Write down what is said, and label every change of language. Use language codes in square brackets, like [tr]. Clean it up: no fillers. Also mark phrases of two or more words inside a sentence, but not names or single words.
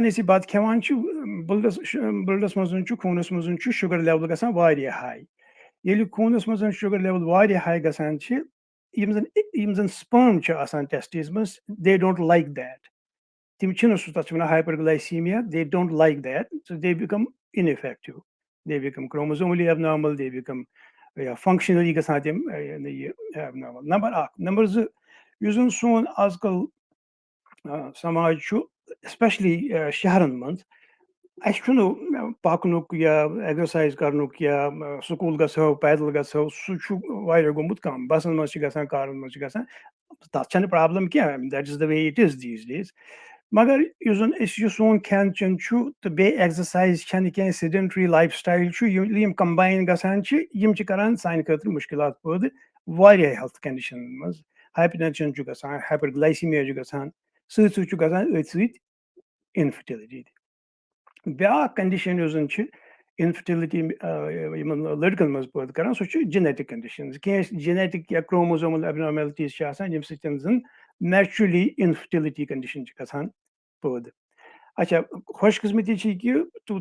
[ks] أسۍ یہِ بَتہٕ کھٮ۪وان چھِ بٕلڈَس منٛز چھُ خوٗنَس منٛز چھُ [en] sugar level [ks] گژھان واریاہ ہاے ییٚلہِ خوٗنَس منٛز [en] sugar level [ks] واریاہ ہاے گژھان چھِ یِم زَن سپٲم چھِ آسان ٹٮ۪سٹِس منٛز [en] they don't like that [ks] تِم چھِنہٕ سُہ تَتھ چھِ وَنان [en] hyper glycemia they don't like that so they become ineffective they become chromosomally abnormal they become [ks] یا فنٛگشنٔلی گژھان تِم یہِ ایبنارمل نمبر اکھ نمبر زٕ یُس زَن سون آز کل سماج چھُ ایسپیشلی شہرن منٛز اَسہِ چھُنہٕ پَکنُک یا ایٚگزرسایز کَرنُک یا سکوٗل گژھو پیدل گژھو سُہ چھُ واریاہ گوٚمُت کَم بَسن منٛز چھِ گژھان کارن منٛز چھِ گژھان تَتھ چھَنہٕ پرٛابلِم کینٛہہ [en] that is the way it is these days [ks] مگر یُس زَن أسۍ یہِ سون کھٮ۪ن چٮ۪ن چھُ تہٕ بیٚیہِ ایٚگزرسایز چھَنہٕ کینٛہہ سِڈَنٹری [en] life style [ks] چھُ ییٚلہِ یِم کَمباین گژھان چھِ یِم چھِ کَران سانہِ خٲطرٕ مُشکِلات پٲدٕ واریاہ ہیٚلٕتھ کَنڈِشَنن منٛز [en] hyper tension [ks] چھُ گژھان [en] hyper glycemia [ks] چھُ گژھان سۭتۍ سۭتۍ چھُ گژھان أتھۍ سۭتۍ اِنفٔرٹِلِٹی تہِ بیٛاکھ کَنڈِشَن یُس زَن چھِ اِنفٔرٹِلِٹی یِمن لٔڑکَن منٛز پٲدٕ کَران سُہ چھُ [en] genetic conditions [ks] کینٛہہ جِنیٹِک یا [en] chromosomal abnormalities [ks] چھِ آسان ییٚمہِ سۭتۍ زَن [en] naturally infertility condition [ks] چھِ گژھان پٲدٕ اچھا خۄش قٕسمٔتی چھِ یہِ کہِ